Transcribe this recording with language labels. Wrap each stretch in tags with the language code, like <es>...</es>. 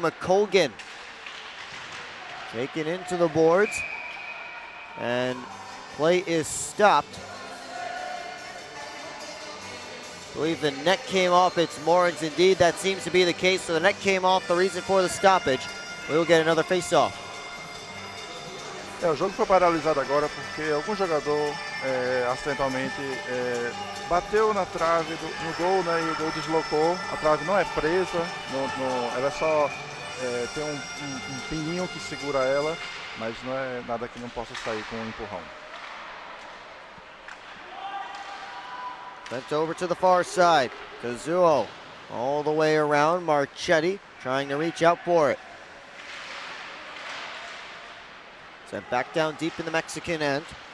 <en>McColgan taken into the boards, and play is stopped. I believe the net came off its moorings. Indeed, that seems to be the case. So the net came off, the reason for the stoppage. We'll get another face-off.</en> <pt>O jogo foi paralisado agora porque algum jogador acidentalmente bateu na trave no gol, né, e o gol deslocou. A trave não é presa, ela é só tem um pininho que segura ela, mas não é nada que não possa sair com um empurrão.</pt> <en>Sent over to the far side. Kazuo all the way around. Marchetti trying to reach out for it. Sent back down deep in the Mexican end.</en>